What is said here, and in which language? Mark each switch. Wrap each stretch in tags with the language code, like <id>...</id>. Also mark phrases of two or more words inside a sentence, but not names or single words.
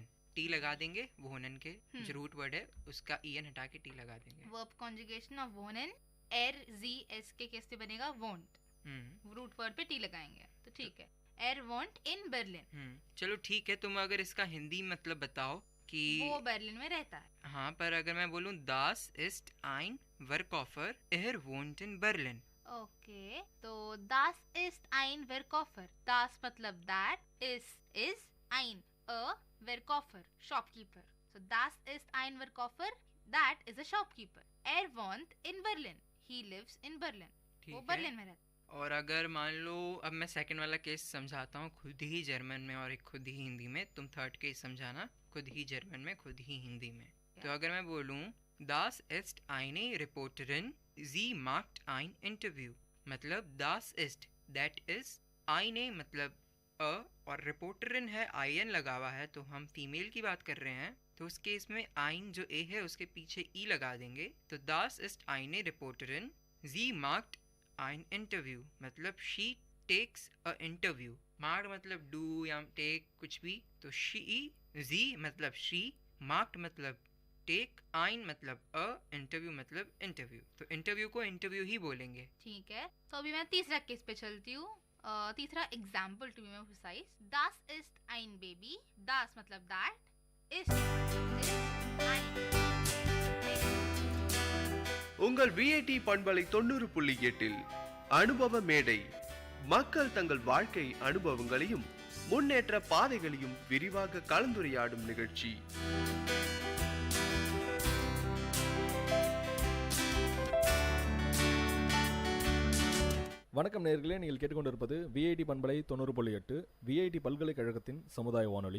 <hi>टी लगा देंगे वोनन के जो रूट वर्ड है उसका ईएन हटा के टी लगा देंगे।</hi> <en>verb conjugation of</en> <de>wohnen er sie es</de> <hi>के कैसे बनेगा?</hi> <de>वोंट।</de> <hi>रूट वर्ड पे टी लगाएंगे तो ठीक है।</hi> <de>er wohnt in Berlin.</de> <hi>चलो ठीक है, तुम अगर इसका हिंदी मतलब बताओ कि वो बर्लिन में रहता है। हाँ, पर अगर मैं बोलूं</hi> <de>das ist ein Verkäufer, er wohnt in Berlin।</de> <hi>ओके, तो</hi> <de>das ist ein Verkäufer। das मतलब that, is ein a Verkäufer shopkeeper। so das ist ein Verkäufer,</de> <en>that is a shopkeeper।</en> <de>er wohnt in Berlin,</de> <en>he lives in Berlin।</en> <hi>वो बर्लिन में रहता है। और अगर मान लो अब मैं सेकंड वाला केस समझाता हूँ, खुद ही जर्मन में और एक खुद ही हिंदी में। तुम थर्ड केस समझाना, खुद ही जर्मन में खुद ही हिंदी में। तो अगर मैं बोलूँ</hi> <de>das ist eine Reporterin, sie macht ein Interview,</de> <hi>मतलब</hi> <de>das ist</de> <en>that is</en> <hi>eine मतलब अ और रिपोर्टरिन है आईएन लगा हुआ है, तो हम फीमेल की बात कर रहे हैं। तो उस केस में आइन जो ए है उसके पीछे ई लगा देंगे। तो</hi> <de>das ist eine Reporterin, sie macht ein Interview</de> <hi>मतलब</hi> <en>she takes a interview।</en> <hi>मार्ड मतलब डू या टेक कुछ भी। तो शी, जी मतलब शी, मार्क्ड मतलब टेक, आइन मतलब अ, इंटरव्यू मतलब इंटरव्यू। तो इंटरव्यू को इंटरव्यू ही बोलेंगे। ठीक है, तो अभी मैं तीसरा केस पे चलती हूँ। तीसरा एग्जाम्पल</hi> <en>to be more precise.</en> <de>das ist ein Baby। das मतलब that, ist</de> <ta>உங்கள் விஐடி பண்பலை 90.8 அனுபவ மேடை. மக்கள் தங்கள் வாழ்க்கை அனுபவங்களையும் முன்னேற்ற பாதைகளையும் விரிவாக கலந்துரையாடும் நிகழ்ச்சி. வணக்கம் நேயர்களே, நீங்கள் கேட்டுக்கொண்டிருப்பது விஐடி பண்பலை 90.8 விஐடி பல்கலைக்கழகத்தின் சமுதாய வானொலி.</ta>